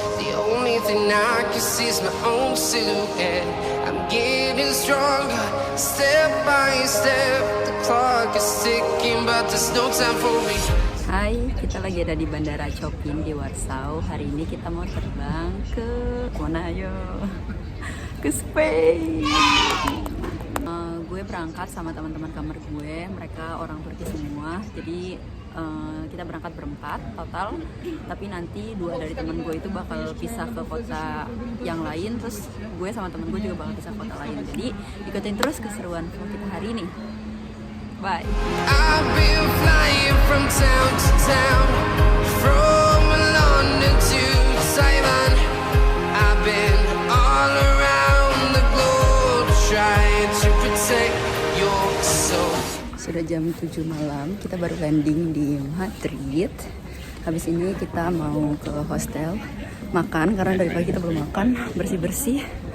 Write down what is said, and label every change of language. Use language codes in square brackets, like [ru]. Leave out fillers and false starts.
[en] The only thing I can see is my own silhouette. I'm getting stronger, step by step. The clock is ticking, but there's no time for me. [id] Hai, kita lagi ada di Bandara Chopin di Warsaw. Hari ini kita mau terbang ke mana ayo? Ke Spain. Gue berangkat sama teman-teman kamar gue, mereka orang Turki semua. Jadi kita berangkat berempat total. Tapi nanti dua dari teman gue itu bakal pisah ke kota yang lain. Terus gue sama temen gue juga bakal pisah ke kota lain. Jadi ikutin terus keseruan vlog kita hari ini. Bye. [en] I've been flying from town to town, from London to Taiwan. I've been all around the globe trying to protect your soul. [id] Sudah jam 7 malam, kita baru landing di Madrid. Habis ini kita mau ke hostel makan, karena dari pagi kita belum makan, bersih-bersih.